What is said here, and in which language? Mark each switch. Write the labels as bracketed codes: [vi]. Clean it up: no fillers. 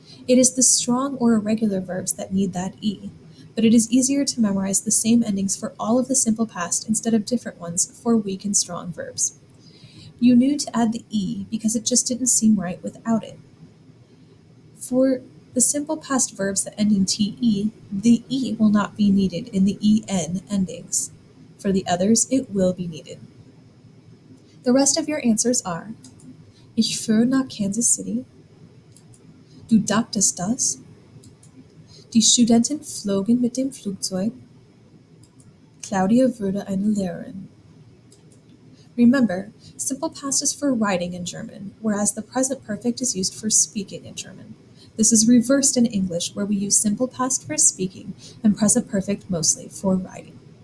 [en] It is the strong or irregular verbs that need that e, but it is easier to memorize the same endings for all of the simple past instead of different ones for weak and strong verbs. You knew to add the e because it just didn't seem right without it. For the simple past verbs that end in te, the e will not be needed in the en endings. For the others, it will be needed. The rest of your answers are [de] Ich fuhr nach Kansas City, Du dachtest das, Die Studenten flogen mit dem Flugzeug, Claudia wurde eine Lehrerin. [en] Remember, simple past is for writing in German, whereas the present perfect is used for speaking in German. This is reversed in English, where we use simple past for speaking and present perfect mostly for writing.